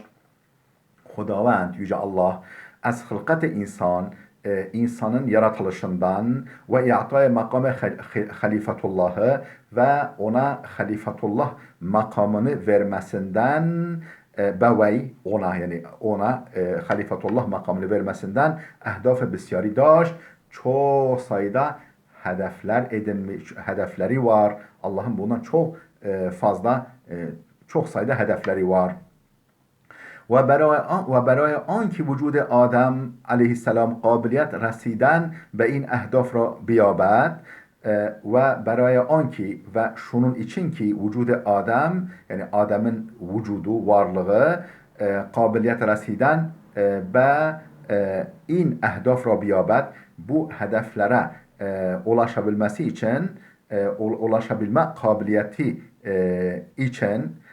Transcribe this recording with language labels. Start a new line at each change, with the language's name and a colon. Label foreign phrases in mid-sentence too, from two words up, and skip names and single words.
Turkish: Hudavand, Yüce Allah,
Persian: از خلقت انسان,
Turkish: insanın yaratılışından ve
Persian: اعطای مقام خلیفة اللهی
Turkish: ve ona halifetullah makamını vermesinden
Persian: به وی
Turkish: ona yani ona halifetullah makamını vermesinden
Persian: اهداف بسیاری داشت,
Turkish: çok sayıda hedefler edinmiş, hedefleri var. Allah'ın bundan çok fazla çok sayıda hedefleri var.
Persian: و برای آنکه وجود آدم علیه السلام قابلیت رسیدن به این اهداف را بیابد و برای آنکه
Turkish: و şunun için ki vücudu Adem yani Adem'in vücudu varlığı
Persian: قابلیت رسیدن به این اهداف را بیابد
Turkish: bu hedeflere ulaşabilmesi için ulaşabilme kabiliyeti için